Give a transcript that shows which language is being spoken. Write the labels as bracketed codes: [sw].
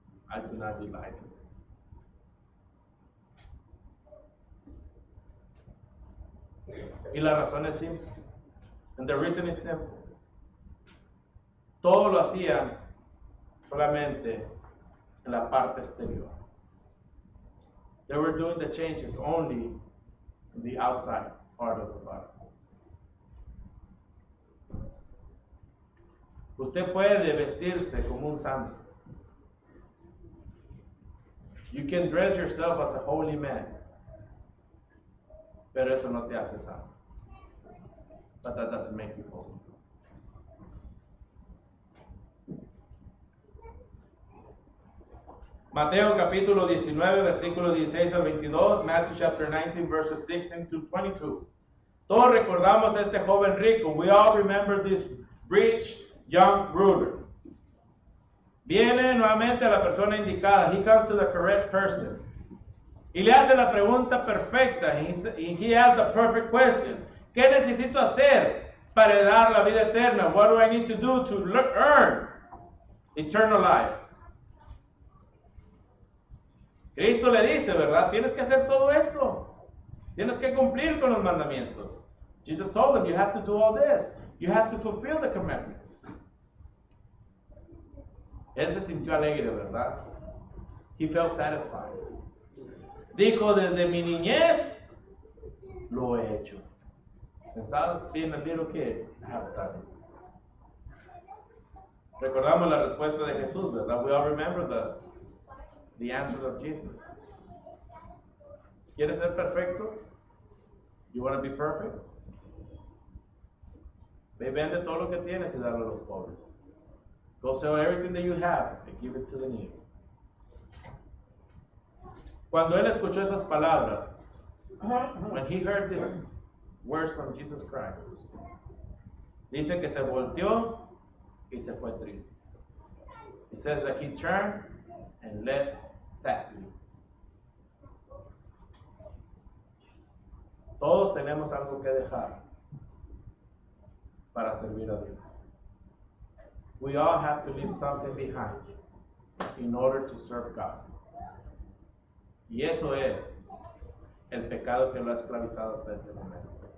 [en] I do not delight in it. [es] Y la razón es simple. [en] And the reason is simple. [es] Todo lo hacían solamente en la parte exterior. [en] They were doing the changes only in the outside part of the body. [es] Usted puede vestirse como un santo. [en] You can dress yourself as a holy man. [es] Pero eso no te hace santo. [en] But that doesn't make you holy. [es] Mateo capítulo 19, versículos 16 al 22. [en] Matthew chapter 19, verses 16 to 22. [es] Todos recordamos a este joven rico. [en] We all remember this rich young ruler. [es] Viene nuevamente a la persona indicada. [en] He comes to the correct person. [es] Y le hace la pregunta perfecta. [en] He asks the perfect question. [es] ¿Qué necesito hacer para heredar la vida eterna? [en] What do I need to do to earn eternal life? [es] Cristo le dice, ¿verdad? Tienes que hacer todo esto. Tienes que cumplir con los mandamientos. [en] Jesus told him, you have to do all this. You have to fulfill the commandments. [es] Él se sintió alegre, ¿verdad? [en] He felt satisfied. [es] Dijo, desde mi niñez lo he hecho. [en] Since being a little kid, I have done it. [es] Recordamos la respuesta de Jesús, ¿verdad? [en] We all remember the answers of Jesus. [es] ¿Quieres ser perfecto? [en] You want to be perfect? [es] Ve, vende todo lo que tienes y dalo a los pobres. [en] Go sell everything that you have and give it to the needy. [es] Cuando él escuchó esas palabras, [en] when he heard these words from Jesus Christ, [es] dice que se volteó y se fue triste. [en] It says that he turned and left sadly. [es] Todos tenemos algo que dejar para servir a Dios. [en] We all have to leave something behind in order to serve God. [es] Y eso es el pecado que lo ha esclavizado hasta este momento.